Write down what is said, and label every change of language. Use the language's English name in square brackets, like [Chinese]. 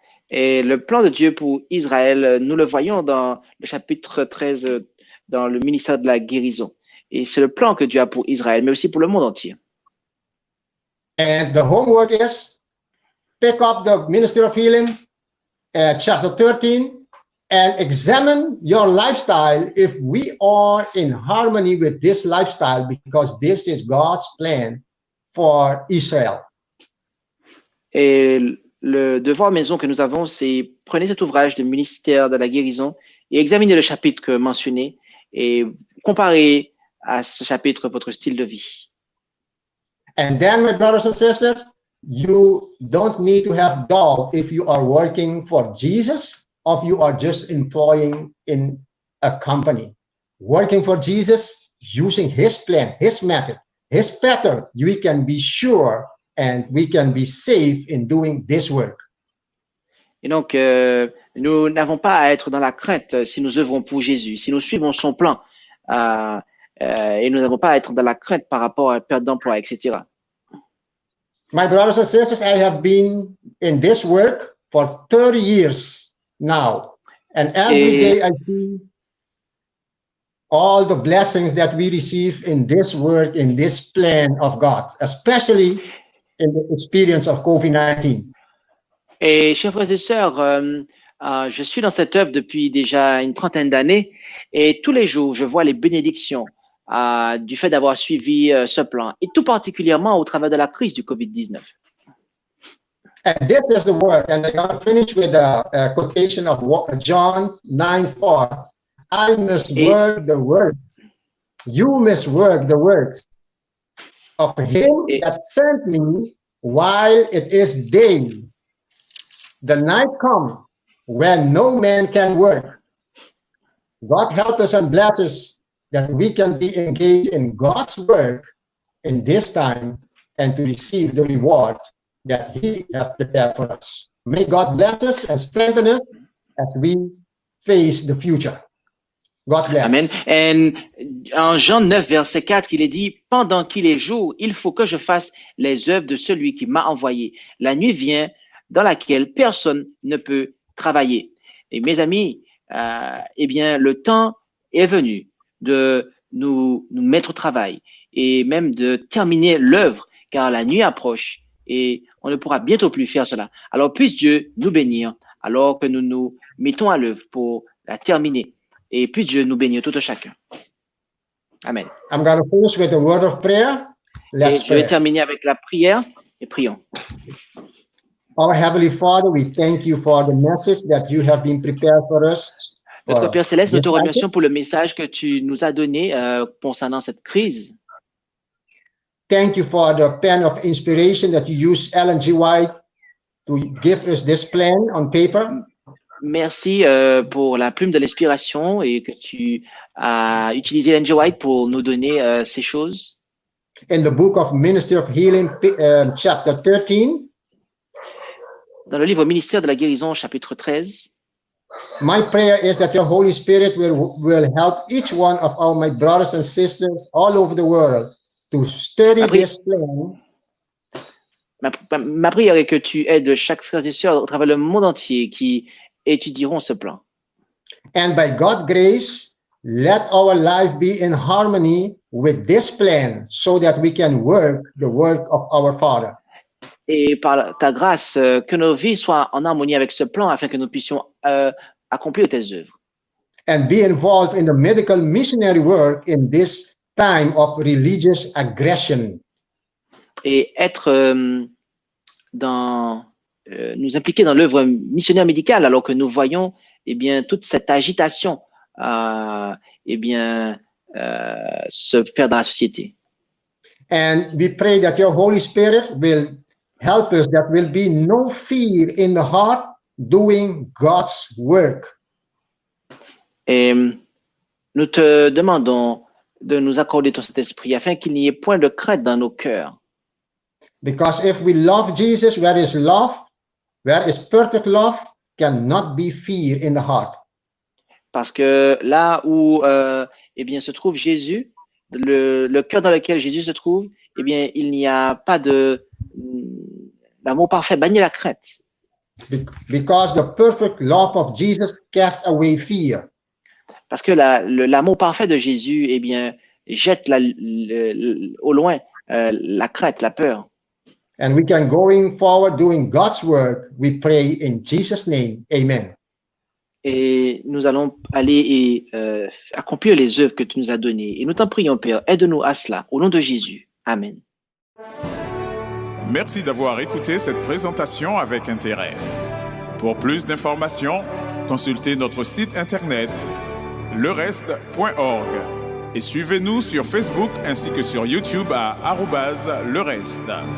[French] Et le plan de Dieu pour Israël, nous le voyons dans le chapitre 13, dans le ministère de la guérison. Et c'est le plan que Dieu a pour Israël, mais aussi pour le monde entier. [English] And the homework is, pick up the Ministry of Healing, chapter 13, and examine your lifestyle if we are in harmony with this lifestyle, because this is God's plan for Israel. [French] Et le devoir maison que nous avons, c'est prenez cet ouvrage de ministère de la guérison et examinez le chapitre mentionné et comparez à ce chapitre votre style de vie. [English] And then, my brothers and sisters, you don't need to have doubt if you are working for Jesus or if you are just employing in a company. Working for Jesus, using his plan, his method, his pattern, we can be sure and we can be safe in doing this work. [French] Et donc, nous n'avons pas à être dans la crainte si nous œuvrons pour Jésus, si nous suivons son plan, et nous n'avons pas à être dans la crainte par rapport à la perte d'emploi, etc. [English] My brothers and sisters, I have been in this work for 30 years now, and every day I see all the blessings that we receive in this work, in this plan of God, especially in the experience of COVID-19. [French] Et chers frères et sœurs, je suis dans cette œuvre depuis déjà une trentaine d'années et tous les jours, je vois les bénédictions du fait d'avoir suivi ce plan et tout particulièrement au travers de la crise du COVID-19. [English] And this is the work, and I'm going to finish with a quotation of John 9:4. I must work the works. You must work the works of him that sent me while it is day. The night comes when no man can work. God help us and bless us that we can be engaged in God's work in this time and to receive the reward that he has prepared for us. May God bless us and strengthen us as we face the future. God bless. Amen. [French] Et en Jean 9, verset 4, il est dit, « Pendant qu'il est jour, il faut que je fasse les œuvres de celui qui m'a envoyé. La nuit vient dans laquelle personne ne peut travailler. » Et mes amis, eh bien, le temps est venu de nous mettre au travail et même de terminer l'œuvre, car la nuit approche et on ne pourra bientôt plus faire cela. Alors, puisse Dieu nous bénir alors que nous nous mettons à l'œuvre pour la terminer. Et puisse Dieu nous bénir tout un chacun. Amen. [English] I'm going to finish with a word of prayer. Let's [French] Je vais [English] pray. [French] terminer avec la prière et prions. [English] Our Heavenly Father, we thank you for the message that you have been prepared for us. [French] Notre Père Céleste, nous te [English] this [French] remercions pour le message que tu nous as donné concernant cette crise. [English] Thank you for the pen of inspiration that you used Ellen G. White to give us this plan on paper. [French] Merci pour la plume de l'inspiration et que tu as utilisé Ellen G. White pour nous donner ces choses. [English] In the book of Ministry of Healing, chapter 13, [French] Dans le livre Ministère de la guérison, chapitre 13, [English] my prayer is that your Holy Spirit will help each one of my brothers and sisters all over the world to study [French] Après- [English] this plan [French] ma prière est que tu aides chaque frère et sœur à travers le monde entier qui étudieront ce plan. [English] and by God's grace, let our life be in harmony with this plan so that we can work the work of our Father. [French] Et par ta grâce, que nos vies soient en harmonie avec ce plan afin que nous puissions accomplir tes œuvres. [English] And be involved in the medical missionary work in this time of religious aggression. [French] Et être nous impliquer dans l'œuvre missionnaire médicale alors que nous voyons eh bien toute cette agitation se faire dans la société. [English] And we pray that your Holy Spirit will help us, that will be no fear in the heart doing God's work. [French] Et nous te demandons de nous accorder ton Saint-Esprit afin qu'il n'y ait point de crainte dans nos cœurs. [English] Because if we love Jesus, where is perfect love, cannot be fear in the heart. [French] Parce que là où eh bien se trouve Jésus, le cœur dans lequel Jésus se trouve, eh bien il n'y a pas de l'amour parfait bannit la crainte. [English] Because the perfect love of Jesus cast away fear. [French] Parce que l'amour parfait de Jésus eh bien jette au loin la crainte, la peur. [English] And we can going forward doing God's work. We pray in Jesus' name. Amen. [French] Et nous allons aller et accomplir les œuvres que tu nous as données. Et nous t'en prions, Père, aide-nous à cela, au nom de Jésus. Amen. Merci d'avoir écouté cette présentation avec intérêt. Pour plus d'informations, consultez notre site internet lereste.org et suivez-nous sur Facebook ainsi que sur YouTube à @lereste.